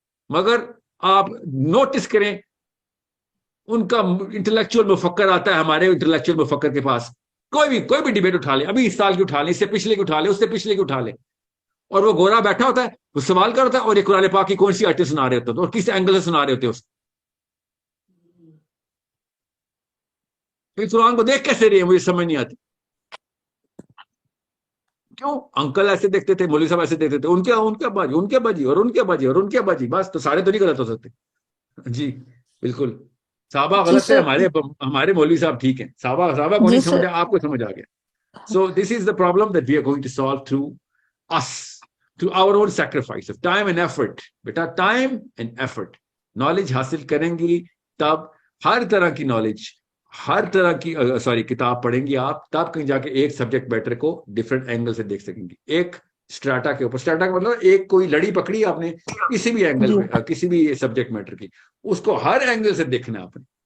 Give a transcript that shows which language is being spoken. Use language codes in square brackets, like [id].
[ur] مگر آپ نوٹس کریں ان کا انٹلیکچوئل مفکر آتا ہے ہمارے انٹلیکچوئل مفکر کے پاس، کوئی بھی ڈیبیٹ اٹھا لے، ابھی اس سال کی اٹھا لے، اس سے پچھلے کی اٹھا لے، اس سے پچھلے کی اٹھا لے، اور وہ گورا بیٹھا ہوتا ہے، وہ سوال کر ہوتا ہے، اور یہ قرآن پاک کی کون سی آیتیں سنا رہے ہوتے ہیں اور کس اینگل سے سنا رہے ہوتے ہیں اس قرآن کو دیکھ کیسے رہے ہیں مجھے سمجھ نہیں آتی. کیوں انکل ایسے دیکھتے تھے، مولوی صاحب ایسے دیکھتے تھے، ان کے باجی، ان کے باجی، اور ان کے باجی، اور ان کے باجی، بس تو سارے تو نہیں غلط ہو سکتے. جی بالکل، صحابہ جی غلط ہے، سر. ہمارے مولوی صاحب ٹھیک ہیں. صحابہ کو جی نہیں سر. سمجھا، آپ کو سمجھ آ گیا. [en] So this is the problem that we are going to solve through us, through our own sacrifice of time and effort. بیٹا time and effort. [ur] Knowledge حاصل کریں گی تب ہر طرح کی نالج، ہر طرح کی کتاب پڑھیں گی آپ، تب کہیں جا کے ایک سبجیکٹ میٹر کو ڈفرینٹ اینگل سے دیکھ سکیں گی. ایک اسٹراٹا کے اوپر، اسٹراٹا کا مطلب ایک کوئی لڑی پکڑی آپ نے کسی بھی اینگل جی. پہ، کسی بھی سبجیکٹ میٹر کی، اس کو ہر اینگل سے دیکھنا آپ نے.